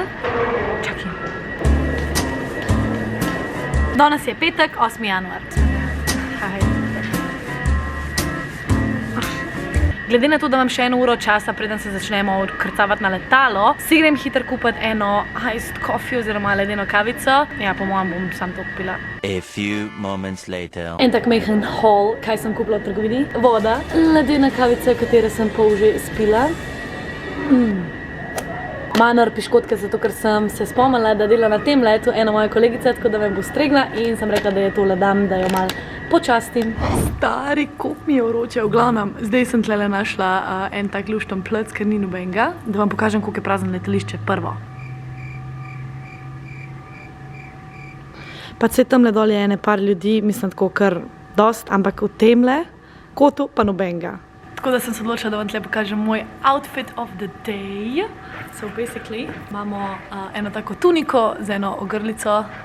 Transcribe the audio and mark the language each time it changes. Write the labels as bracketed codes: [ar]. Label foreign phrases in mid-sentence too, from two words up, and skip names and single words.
[sl] Čakaj. Danes je petek, 8. januar. Glede na to, da imam še 1 uro časa, preden se začnemo odkrcavati na letalo, si grem hitro kupiti eno [en] iced coffee [sl] oziroma ledeno kavico. Ja, po mojem bom sam to kupila. [en] A few moments later. [sl] En tak majhen haul, kaj sem kupila v trgovini. Voda, ledena kavica, katero sem pol že spila. Manor piškotke, zato ker sem se spomnila, da dela na tem letu ena moja kolegica, tako da me bo stregla in sem rekla, da je tole dam, da jo malo počastim. Stari, koliko mi je vroče. V glavnem, zdaj sem tlele našla en tak lušten plec, ker ni nobenega, da vam pokažem, koliko je prazno letališče prvo. Pa se tamle dol je ene par ljudi, mislim tako kar dost, ampak v temle kotu pa nobenega. Tako da sem se odločila, da vam tle pokažem moj [en] outfit of the day. So basically [sl] imamo eno tako tuniko z eno ogrlico.